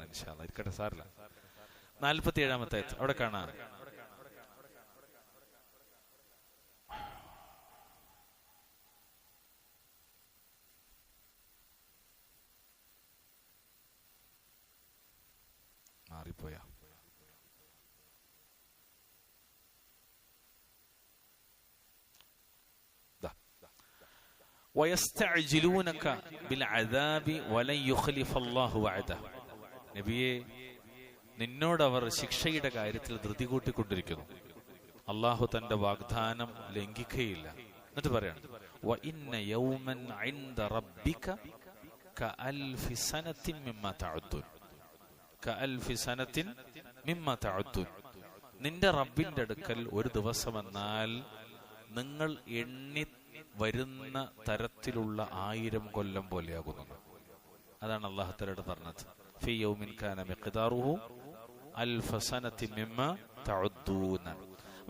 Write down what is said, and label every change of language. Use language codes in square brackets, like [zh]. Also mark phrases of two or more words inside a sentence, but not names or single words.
[ar] إن شاء الله [ml] ഇരിക്കട്ടെ, സാറില്ല. 47-ാമത്തെ ആയത്ത് അവിടെ കാണാം. മാറിപ്പോയാ? [ar] ويستعجلونك بالعذاب ولن يخلف الله وعده. [ml] നബിയെ, നിന്നോട് അവർ ശിക്ഷയുടെ കാര്യത്തിൽ ധൃതി കൂട്ടിക്കൊണ്ടിരിക്കുന്നു. അള്ളാഹു തന്റെ വാഗ്ദാനം ലംഘിക്കുകയില്ല. എന്നിട്ട് പറയാണ് [ar] وَإِنَّ يَوْمًا عِنْدَ رَبِّكَ كَأَلْفِ سَنَةٍ مِمَّا تَعُدُّونَ. كَأَلْفِ سَنَةٍ مِمَّا تَعُدُّونَ. [ml] നിന്റെ റബ്ബിന്റെ അടുക്കൽ ഒരു ദിവസം എന്നാൽ നിങ്ങൾ എണ്ണി വരുന്ന തരത്തിലുള്ള 1000 കൊല്ലം പോലെയാകുന്നു. അതാണ് അല്ലാഹു തആല പറഞ്ഞത്. [ar] في يوم كان مقداره ألف سنة مما تعدون.